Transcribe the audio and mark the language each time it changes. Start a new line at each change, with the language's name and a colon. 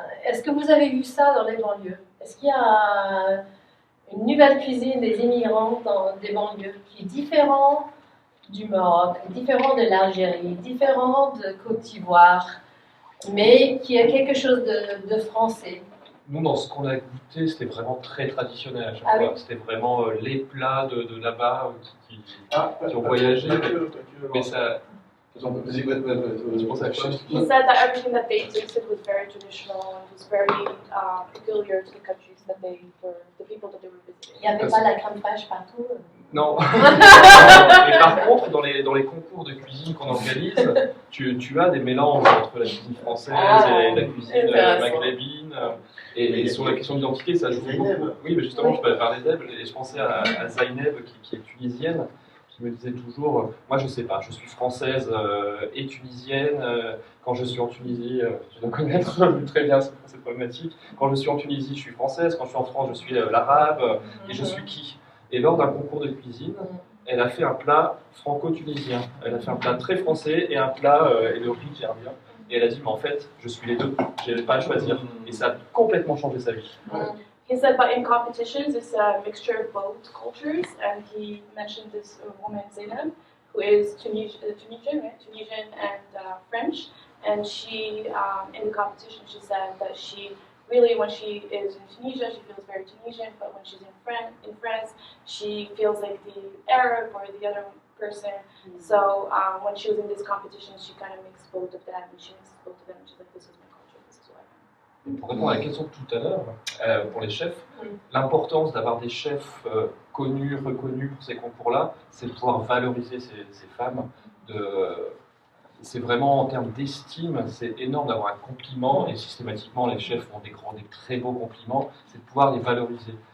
French: Est-ce que vous avez vu ça dans les banlieues? Est-ce qu'il y a une nouvelle cuisine des immigrants dans des banlieues qui est différente du Maroc, différente de l'Algérie, différente de Côte d'Ivoire, mais qui a quelque chose de français? Nous, dans ce qu'on a goûté, c'était vraiment très traditionnel à chaque Ah fois. oui. C'était vraiment les plats de là-bas qui ont voyagé. Mais ça... Je pense à quoi?
English: He said that everything that they tasted was very traditional and was very peculiar to the countries that they were, the people that they were visiting.
French: Il n'y avait pas la crème fraîche partout? Non. Mais par contre, dans les concours de cuisine qu'on organise, tu as des mélanges entre la cuisine française et la cuisine maghrébine. Et sur la question d'identité, ça joue beaucoup. Oui, mais justement, je parlais d'Eb et je pensais à Zaineb, qui est tunisienne, qui me disait toujours, moi je sais pas, je suis française et tunisienne. Quand je suis en Tunisie, je dois connaître très bien cette problématique. Quand je suis en Tunisie, je suis française. Quand je suis en France, je suis l'arabe. Et je suis qui? Et lors d'un concours de cuisine, elle a fait un plat franco-tunisien. Elle a fait un plat très français et un plat et le riz qui revient. Et elle a dit, mais en fait, je suis les deux. Je n'avais pas à choisir. Et ça a complètement changé sa vie.
English: He said, but in competitions, it's a mixture of both cultures, and he mentioned this woman Zainab, who is Tunisian and French, and she, in the competition, she said that she really, when she is in Tunisia, she feels very Tunisian, but when she's in France, she feels like the Arab or the other person. So when she was in this competition, she kind of mixed both of them, and she mixed both of them, and she's like, this is my culture, this is what I am.
French: Pour répondre à la question de tout à l'heure, pour les chefs, l'importance d'avoir des chefs connus, reconnus pour ces concours-là, c'est de pouvoir valoriser ces femmes. C'est vraiment en termes d'estime, c'est énorme d'avoir un compliment, et systématiquement les chefs font des très beaux compliments, c'est de pouvoir les valoriser.